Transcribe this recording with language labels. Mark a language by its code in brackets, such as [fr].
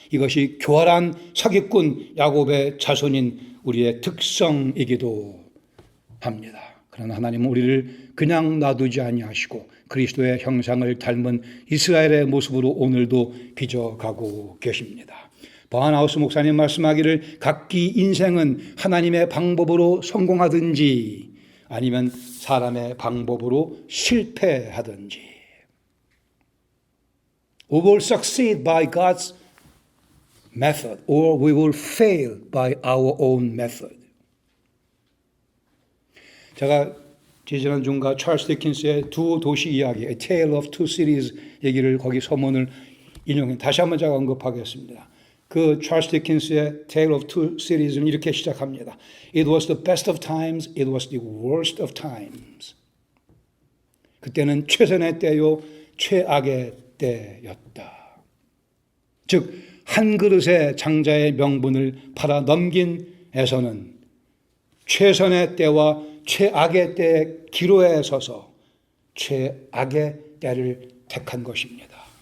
[ko] 이것이 교활한 사기꾼 야곱의 자손인 우리의 특성이기도 합니다. 그러나 하나님은 우리를 그냥 놔두지 아니하시고 그리스도의 형상을 닮은 이스라엘의 모습으로 오늘도 빚어가고 계십니다. 버하나우스 목사님 말씀하기를 각기 인생은 하나님의 방법으로 성공하든지 아니면 사람의 방법으로 실패하든지 [en] We will succeed by God's method or we will fail by our own method. [ko] 제가 지지난 주인가 찰스 디킨스의 두 도시 이야기 A Tale of Two Cities 얘기를 거기 서문을 인용해 다시 한번 제가 언급하겠습니다. 그 찰스 디킨스의 Tale of Two Cities는 이렇게 시작합니다. [en] It was the best of times, it was the worst of times. [ko] 그때는 최선의 때요, 최악의 때였다. 즉, 한 그릇의 장자의 명분을 팔아 넘긴 에서는 최선의 때와 최악의 때의 기로에 서서 최악의 때를 택한 것입니다.